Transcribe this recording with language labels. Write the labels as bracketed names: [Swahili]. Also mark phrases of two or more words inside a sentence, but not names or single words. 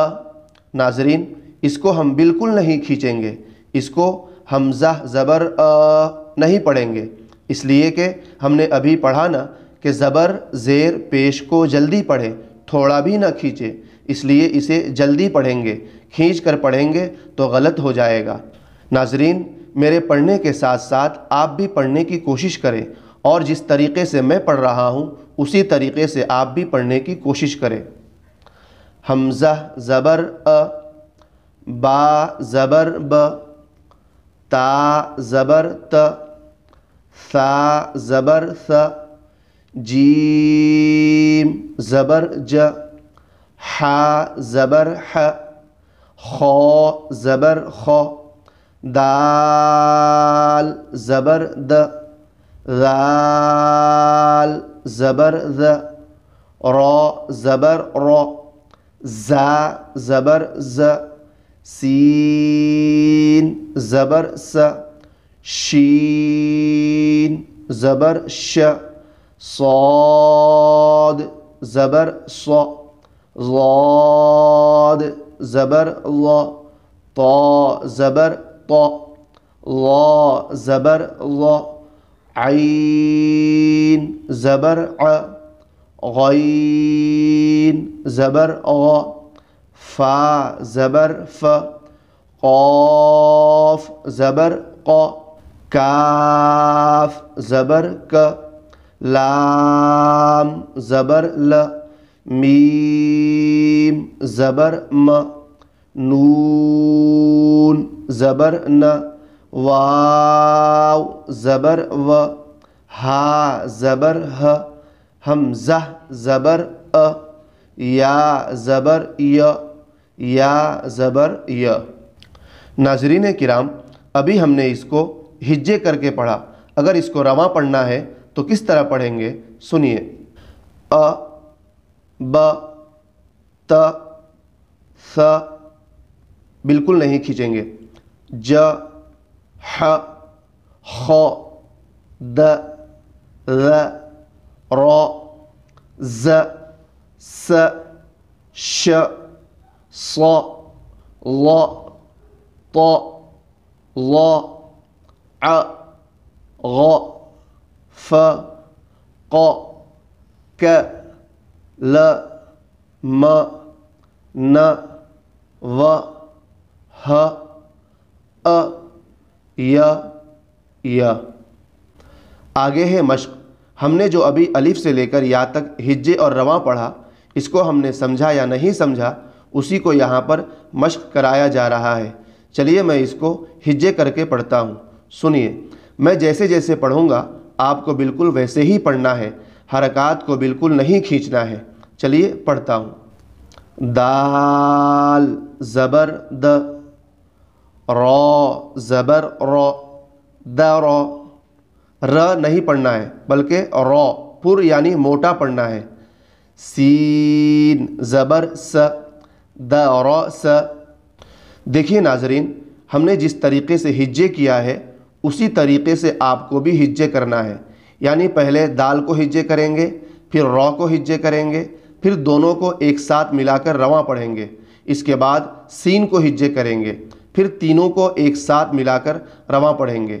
[Urdu] ناظرین، اس کو ہم بالکل نہیں کھینچیں گے، اس کو حمزہ زبر ا نہیں پڑھیں گے، اس لیے کہ ہم نے ابھی پڑھا نا کہ زبر زیر پیش کو جلدی پڑھیں، تھوڑا بھی نہ کھینچے، اس لیے اسے جلدی پڑھیں گے۔ کھینچ کر پڑھیں گے تو غلط ہو جائے گا۔ ناظرین، میرے پڑھنے کے ساتھ ساتھ آپ بھی پڑھنے کی کوشش کریں اور جس طریقے سے میں پڑھ رہا ہوں اسی طریقے سے آپ بھی پڑھنے کی کوشش کریں۔ حمزہ زبر ا، با زبر ب، تا زبر ت، ثا زبر ث، جیم زبر ج، حا زبر ح، خا زبر خ، دال زبر د، ذال زبر ذ، را زبر را، زا زبر ز، سین زبر س، شین زبر ش، صاد زبر ص، ضاد زبر ض، طا زبر طا، ظا زبر ظ، عین زبر ع، غین زبر غ، فا زبر ف، قاف زبر ق، کاف زبر ک، لام زبر ل، میم زبر م، نون زبر ن، واو زبر و، ہا زبر ہ، حمزہ زبر ا، یا زبر ی، یا زبر ی۔ ناظرین کرام، ابھی ہم نے اس کو ہجے کر کے پڑھا، اگر اس کو رواں پڑھنا ہے تو کس طرح پڑھیں گے؟ سنیے، ا ب ت ث، بالکل نہیں کھینچیں گے، ج ح خ د ذ ر ز س ش ص ڵ ط ڵ ع غ ف ق ك ل م ن و ح ا ی ی۔ آگے ہے مشق۔ ہم نے جو ابھی الف سے لے کر یا تک ہجے اور رواں پڑھا، اس کو ہم نے سمجھا یا نہیں سمجھا، اسی کو یہاں پر مشق کرایا جا رہا ہے۔ چلیے میں اس کو ہجے کر کے پڑھتا ہوں، سنیے۔ میں جیسے جیسے پڑھوں گا آپ کو بالکل ویسے ہی پڑھنا ہے، حرکات کو بالکل نہیں کھینچنا ہے۔ چلیے پڑھتا ہوں۔ دال زبر د، را زبر را، در، ر نہیں پڑھنا ہے بلکہ را پر یعنی موٹا پڑھنا ہے۔ سین زبر س، در س۔ دیکھیے ناظرین، ہم نے جس طریقے سے ہجے کیا ہے اسی طریقے سے آپ کو بھی ہجے کرنا ہے، یعنی پہلے دال کو ہجے کریں گے، پھر را کو ہجے کریں گے، پھر دونوں کو ایک ساتھ ملا کر رواں پڑھیں گے، اس کے بعد سین کو ہجے کریں گے، پھر تینوں کو ایک ساتھ ملا کر رواں پڑھیں گے۔